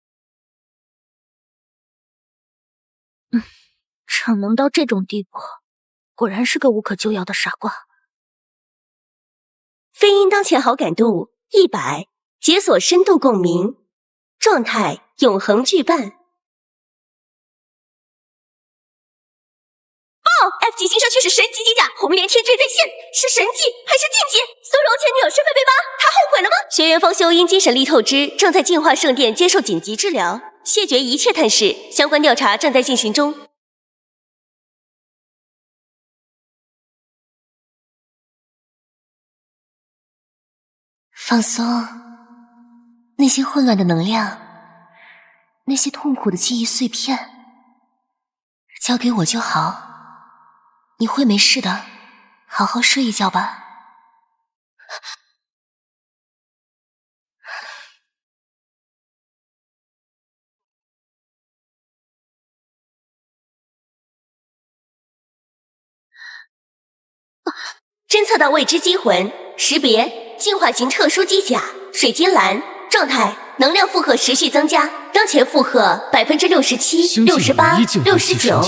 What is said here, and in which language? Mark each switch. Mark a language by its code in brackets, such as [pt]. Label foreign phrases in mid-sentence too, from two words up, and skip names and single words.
[zh] 逞能到這種地步，果然是個無可救藥的傻瓜。飛音當前好感度100，解鎖深度共鳴，狀態永恆劇伴。级新生却是神级机甲，红莲天坠在线，是神级还是禁忌？苏柔前女友身份被扒，她后悔了吗？学员方修因精神力透支，正在净化圣殿接受紧急治疗，谢绝一切探视，相關調查正在進行中。放鬆，那些混亂的能量，那些痛苦的記憶碎片，交給我就好。你會沒事的，好好睡一覺吧。偵測到未知激魂，識別進化型特殊機甲，水晶藍，狀態能量負荷持續增加，當前負荷67%、68%、69%。